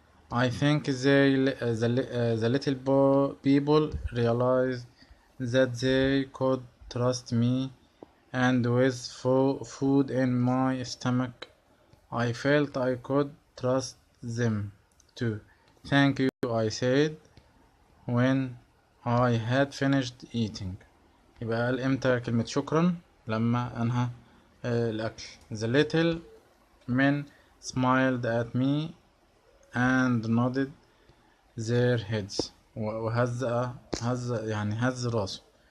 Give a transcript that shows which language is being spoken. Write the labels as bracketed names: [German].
[English] I think the little people realized that they could trust me, and with food in my stomach, I felt I could trust them too. Thank you, I said when I had finished eating. [Arabic] يبقى قال امتى كلمة شكرا؟ لما انهى الاكل. [English] The little men smiled at me and nodded their heads، [Arabic] وهز هز راسه.